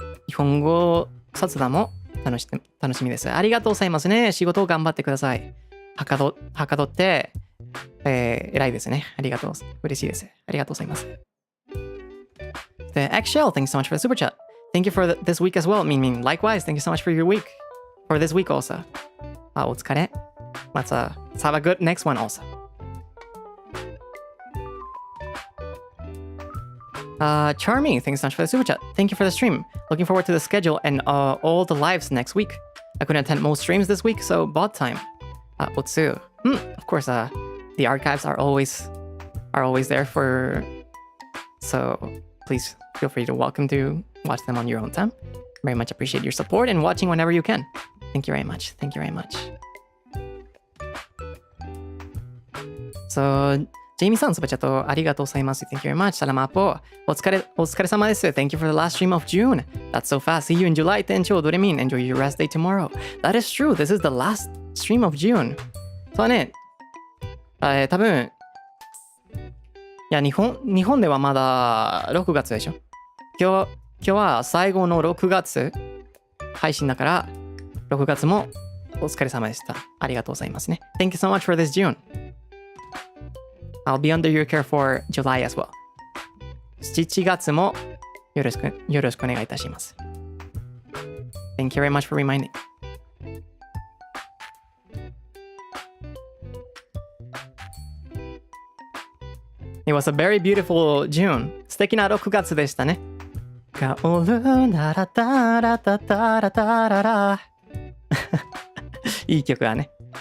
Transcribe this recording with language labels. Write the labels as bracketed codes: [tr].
[ja] 日本語雑談も楽しみです。ありがとうございますね。仕事を頑張ってください。はかどって、偉いですね。ありがとう。嬉しいです。ありがとうございます。 [en] The Eggshell, thank you so much for the super chat. Thank you for this week as well. Min, likewise, thank you so much for your week. For this week also. [ja] お疲れ。 [en] Let's have a good next one also. Charming, thanks so much for the super chat. Thank you for the stream. Looking forward to the schedule and all the lives next week. I couldn't attend most streams this week, so bot time. Otsu. Of course, the archives are always there for. So please feel free to welcome to watch them on your own time. Very much appreciate your support and watching whenever you can. Thank you very much. Thank you very much. [ja] So, ジェイミーさん、スーパーチャットありがとうございます。 [en] Thank you very much. サラマポ。 [ja] お疲れ様です。 [en] Thank you for the last stream of June. That's so fast. See you in July. [ja] 店長、ドレミン。 [en] Enjoy your rest day tomorrow. That is true. This is the last stream of June. [ja] そうね。多分、いや、日本ではまだ6月でしょ。今日は最後の6月配信だから、6月もお疲れ様でした。ありがとうございますね。 [en] Thank you so much for this June.I'll be under your care for July as well. [ja] 7月もよろしくお願いいたします。 [en] Thank you very much for reminding. It was a very beautiful June. [ja] 素敵な6月でしたね。香るならたらたたらたらら。いい曲だね。